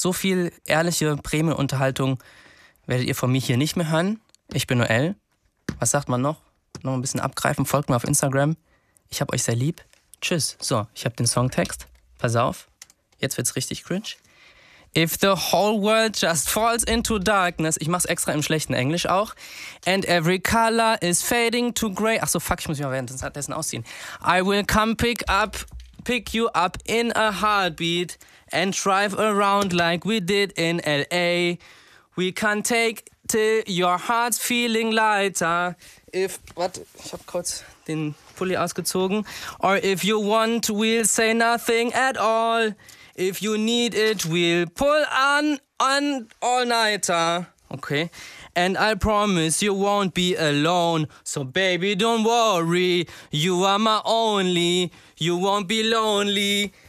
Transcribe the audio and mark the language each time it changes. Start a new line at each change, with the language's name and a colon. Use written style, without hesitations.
German: So viel ehrliche Premium-Unterhaltung werdet ihr von mir hier nicht mehr hören. Ich bin Noel. Was sagt man noch? Noch ein bisschen abgreifen. Folgt mir auf Instagram. Ich hab euch sehr lieb. Tschüss. So, ich hab den Songtext. Pass auf. Jetzt wird's richtig cringe.
English: If the whole world just falls into darkness.
German: Ich mach's extra im schlechten Englisch auch.
English: And every color is fading to gray.
German: Ach so, fuck, ich muss mich mal währenddessen ausziehen.
English: I will come pick you up in a heartbeat. And drive around like we did in L.A. We can take till your heart's feeling lighter.
German: If, warte, ich hab kurz den Pulli ausgezogen.
English: Or if you want, we'll say nothing at all. If you need it, we'll pull on all-nighter. Okay. And I promise you won't be alone. So baby, don't worry. You are my only. You won't be lonely.